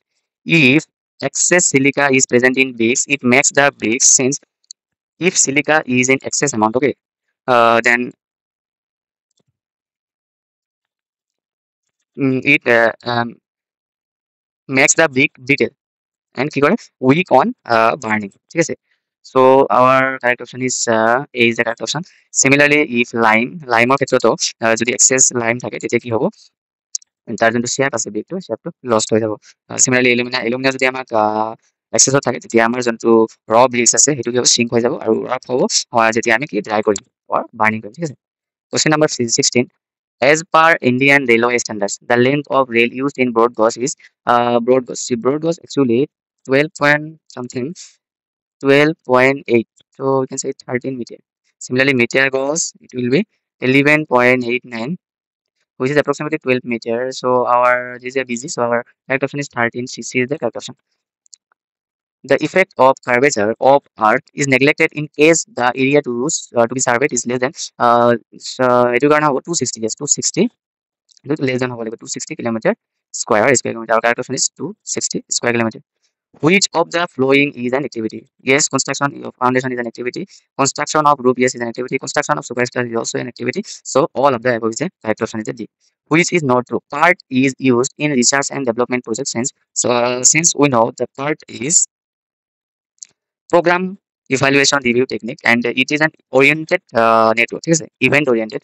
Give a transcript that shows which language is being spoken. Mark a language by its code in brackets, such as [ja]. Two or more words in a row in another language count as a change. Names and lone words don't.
[en] If excess silica is present in bricks, it makes the bricks since if silica is in excess amount, okay, then it makes the brick brittle and [as] কি করে [en] weak on burning. [as] ঠিক আছে, [en] so our correct option is A is the correct option. Similarly, if lime [as] ৰ ক্ষেত্ৰতো যদি [en] excess lime [as] থাকে তেতিয়া কি হ'ব, তাৰ যোনটো শেপ আছে ব্ৰিকটো শেপটো লষ্ট হৈ যাব. Similarly, এলুমিনা যদি আমাক এক্সেছত থাকে তেতিয়া আমাৰ যোনটো ৰ ব্ৰিক্স আছে সেইটো কি হ'ব শ্ৰিংক হৈ যাব আৰু ৰাফ হ'ব যেতিয়া আমি কি ড্ৰাই কৰিম [en] or burning [as] কৰিম. ঠিক আছে, [en] question number 16. As per Indian railway standards, the length of rail used in broad gauge is broad gauge. See, broad gauge actually 12 point something, 12.8. So we can say 13 meter. Similarly, meter gauge it will be 11.89, which is approximately 12 meter. So our this is a busy. So our correct option is 13. C is the correct option. The effect of curvature of Earth is neglected in case the area to be surveyed is less than [as] এইটো কাৰণে হ'ব [en] 260, yes 260, less than [as] হ'ব লাগিব [en] 260 kilometer square kilometer. Our correct option is 260 square kilometer. Which of the following is an activity? Yes, construction of foundation is an activity. Construction of roof, yes, is an activity. Construction of superstructure is also an activity. So all of the above is the correct option is the D. Which is not true? PERT is used in research and development projects since we know the PERT is program evaluation review technique and it is an oriented network, yes, event oriented.